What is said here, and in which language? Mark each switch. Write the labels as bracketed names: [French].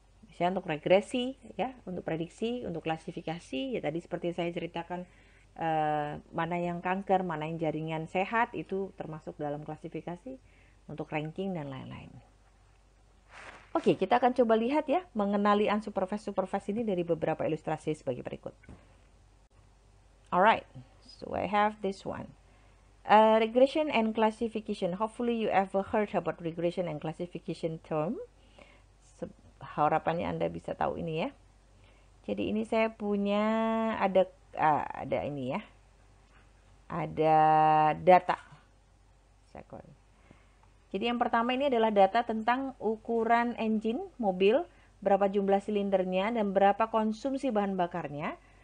[Indonesian] Misalnya untuk regresi, ya, untuk prediksi, untuk klasifikasi, ya tadi seperti saya ceritakan mana yang kanker, mana yang jaringan sehat itu termasuk dalam klasifikasi, untuk ranking dan lain-lain. Oke, kita akan coba lihat ya mengenali unsupervised supervised ini dari beberapa ilustrasi sebagai berikut. [English] Alright, so I have this one. Regression and classification. Hopefully you ever heard about regression and classification term. [Indonesian] Harapannya Anda bisa tahu ini ya. Jadi ini saya punya ada ini ya. Ada data. Jadi yang pertama ini adalah data tentang ukuran engine mobil, berapa jumlah silindernya dan berapa konsumsi bahan bakarnya.